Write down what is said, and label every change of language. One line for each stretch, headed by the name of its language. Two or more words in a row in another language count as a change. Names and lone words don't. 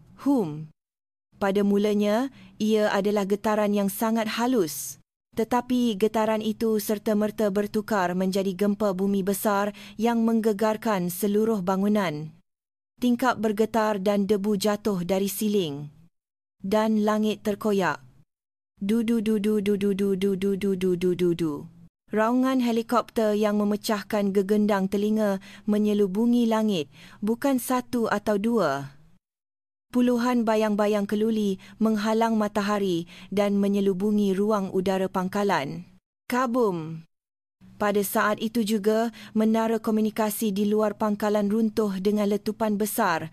Malay: Pada mulanya, ia adalah getaran yang sangat halus. Tetapi getaran itu serta-merta bertukar menjadi gempa bumi besar yang menggegarkan seluruh bangunan. Tingkap bergetar dan debu jatuh dari siling. Dan langit terkoyak. Du-du-du-du-du-du-du-du-du-du-du-du-du. Raungan helikopter yang memecahkan gegendang telinga menyelubungi langit, bukan satu atau dua. Puluhan bayang-bayang keluli menghalang matahari dan menyelubungi ruang udara pangkalan. Kabum! Pada saat itu juga, menara komunikasi di luar pangkalan runtuh dengan letupan besar.